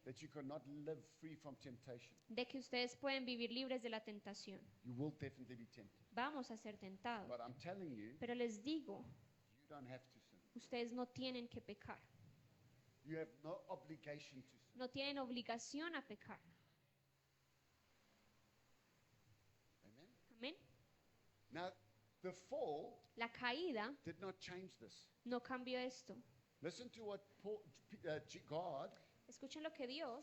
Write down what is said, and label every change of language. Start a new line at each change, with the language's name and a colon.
English: that you cannot live free from temptation.
Spanish: de que ustedes pueden vivir libres de la tentación.
English: You will definitely be tempted.
Spanish: Vamos a ser tentados.
English: But I'm telling you,
Spanish: Pero les digo,
English: you don't have to sin.
Spanish: ustedes no tienen que pecar.
English: You have no obligation to sin.
Spanish: No tienen obligación a pecar.
English: Amen.
Spanish: Amén.
English: Now, the fall
Spanish: La caída
English: did not change this.
Spanish: no cambió esto.
English: Listen to what God
Spanish: Escuchen lo que Dios